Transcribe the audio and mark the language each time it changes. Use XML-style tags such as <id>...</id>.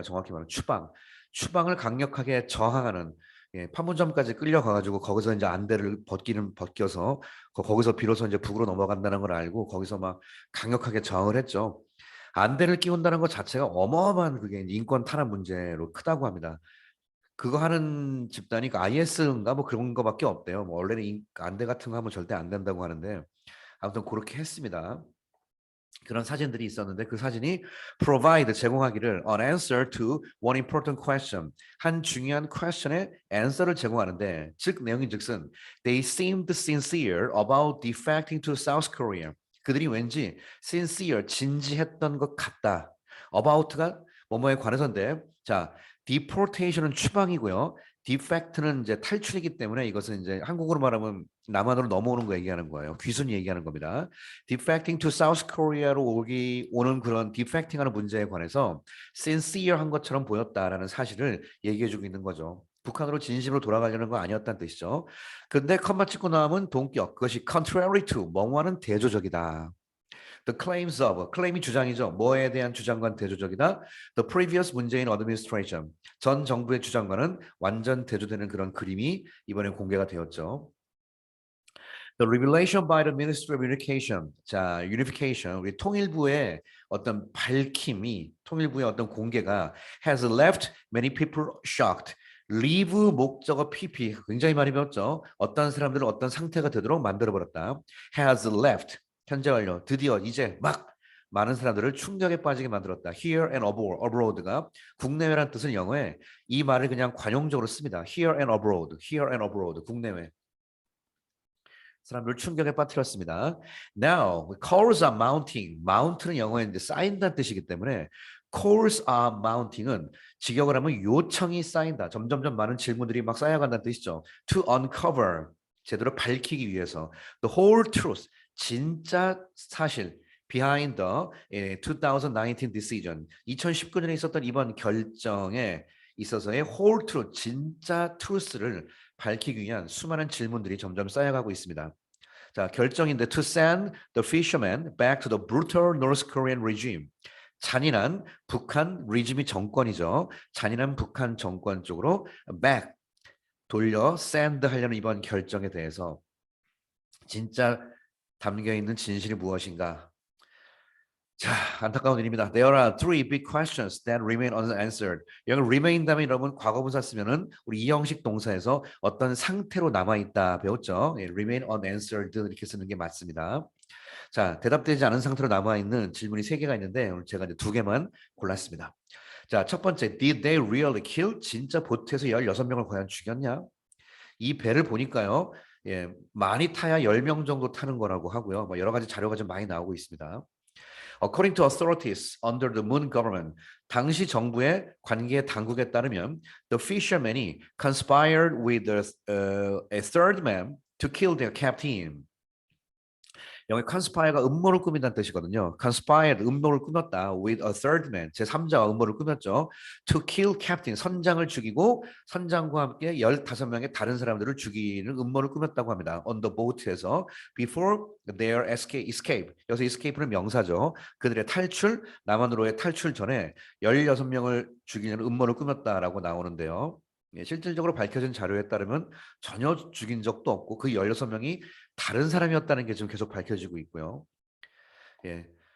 <ko>정확히 말하면 추방을 강력하게 저항하는, 예, 판문점까지 끌려가가지고 거기서 이제 안대를 벗겨서 거기서 비로소 이제 북으로 넘어간다는 걸 알고 거기서 막 강력하게 저항을 했죠. 안대를 끼운다는 것 자체가 어마어마한 그게 인권 탄압 문제로 크다고 합니다. 그거 하는 집단이 그 IS인가 뭐 그런 거밖에 없대요. 뭐 원래는 안대 같은 거 하면 절대 안 된다고 하는데 아무튼 그렇게 했습니다. 그런 사진들이 있었는데 그 사진이 provide 제공하기를</ko> <en>an answer to one important question,</en> <ko>한 중요한 question의 answer를 제공하는데, 즉 내용인 즉슨</ko> <en>they seemed sincere about defecting to South Korea.</en> <ko>그들이 왠지 sincere 진지했던 것 같다. about가 뭐뭐에 관해서인데, 자, deportation은 추방이고요. defect는 이제 탈출이기 때문에 이것은 이제 한국어로 말하면 남한으로 넘어오는 거 얘기하는 거예요. 귀순 얘기하는 겁니다.</ko> <en>defecting to South Korea</en> <ko>로 오는 그런 defecting하는 문제에 관해서 sincere한 것처럼 보였다라는 사실을 얘기해주고 있는 거죠. 북한으로 진심으로 돌아가려는 거 아니었다는 뜻이죠. 근데 컴마 찍고 나오면 동격, 그것이</ko> <en>contrary to,</en> <ko>뭐와는 대조적이다.</ko> <en>The claims of,</en> <ko>claim이 주장이죠. 뭐에 대한 주장과는 대조적이다.</ko> <en>The previous</en> <ko>문재인 administration, 전 정부의 주장과는 완전 대조되는 그런 그림이 이번에 공개가 되었죠.</ko> <en>The revelation by the Ministry of Unification, 자, unification,</en> <ko>우리 통일부의 어떤 밝힘이, 통일부의 어떤 공개가</ko> <en>has left many people shocked.</en> <ko>leave 목적어 PP 굉장히 많이 배웠죠. 어떤 사람들은 어떤 상태가 되도록 만들어버렸다.</ko> <en>has left</en> <ko>현재 완료. 드디어 이제 막 많은 사람들을 충격에 빠지게 만들었다. Here and abroad가 국내외란 뜻은 영어에 이 말을 그냥 관용적으로 씁니다.</ko> <en>Here and abroad, here and abroad,</en> <ko>국내외. 사람들을 충격에 빠뜨렸습니다.</ko> <en>Now, calls are mounting.</en> <ko>mount는 영어에 이제 쌓인다는 뜻이기 때문에 calls are mounting은 직역을 하면 요청이 쌓인다. 점점점 많은 질문들이 막 쌓여간다는 뜻이죠.</ko> <en>To uncover,</en> <ko>제대로 밝히기 위해서.</ko> <en>The whole truth,</en> <ko>진짜 사실.</ko> <en>Behind the 2019 decision,</en> <ko>2019년에 있었던 이번 결정에 있어서의 whole truth, 진짜 truth를 밝히기 위한 수많은 질문들이 점점 쌓여가고 있습니다. 자, 결정인데</ko> <en>to send the fishermen back to the brutal North Korean regime.</en> <ko>잔인한 북한 리짐이 정권이죠. 잔인한 북한 정권 쪽으로 back 돌려 send 하려는 이번 결정에 대해서 진짜 담겨 있는 진실이 무엇인가? 자, 안타까운 일입니다.</ko> <en>There are three big questions that remain unanswered.</en> <ko>여기 remain 다음에 여러분 과거분사 쓰면은 우리 이형식 동사에서 어떤 상태로 남아 있다 배웠죠? 예,</ko> <en>remain unanswered</en> <ko>이렇게 쓰는 게 맞습니다. 자, 대답되지 않은 상태로 남아 있는 질문이 세 개가 있는데 오늘 제가 이제 두 개만 골랐습니다. 자, 첫 번째,</ko> <en>did they really kill?</en> <ko>진짜 보트에서 16명을 과연 죽였냐? 이 배를 보니까요, 예, 많이 타야 10명 정도 타는 거라고 하고요. 뭐 여러 가지 자료가 좀 많이 나오고 있습니다.</ko> <en>According to authorities under the Moon government,</en> <ko>당시 정부의 관계 당국에 따르면</ko> <en>the fishermen이 conspired with a third man to kill their captain.</en> <ko>영어의 conspire가 음모를 꾸민다는 뜻이거든요. conspired 음모를 꾸몄다.</ko> <en>with a third man</en> <ko>제3자와 음모를 꾸몄죠.</ko> <en>to kill captain</en> <ko>선장을 죽이고 선장과 함께 15명의 다른 사람들을 죽이는 음모를 꾸몄다고 합니다.</ko> <en>on the boat에서 before their escape</en> <ko>여기서 escape는 명사죠. 그들의 탈출 남한으로의 탈출 전에 16명을 죽이는 음모를 꾸몄다라고 나오는데요. 예, 실질적으로 밝혀진 자료에 따르면 전혀 죽인 적도 없고 그 16명이 다른 사람이었다는 게 지금 계속 밝혀지고 있고요. 예.</ko>